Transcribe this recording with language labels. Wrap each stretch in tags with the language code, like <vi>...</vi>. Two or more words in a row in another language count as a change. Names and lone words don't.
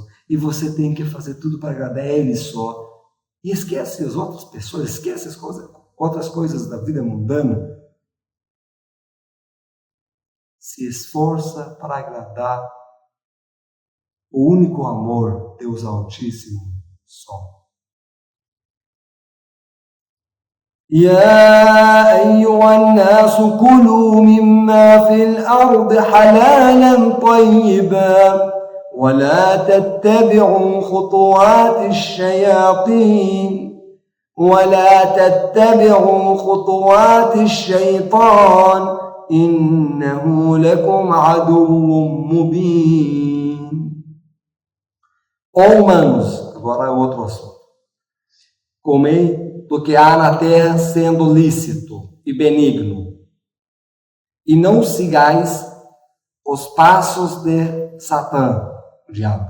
<pt>E você tem que fazer tudo para agradar a Ele só. E esquece as outras pessoas, esquece as outras coisas da vida mundana. Se esforça para agradar o único amor, Deus Altíssimo, só.</pt> <ar>يا أيها الناس كلوا مما في الأرض حلالا طيبا ولا تتبعوا خطوات الشيطان إنه لكم عدو مبين.</ar> <pt>Humanos, agora é outro assunto. Comei do que há na terra sendo lícito e benigno, e não sigais os passos de Satã, o diabo.</pt>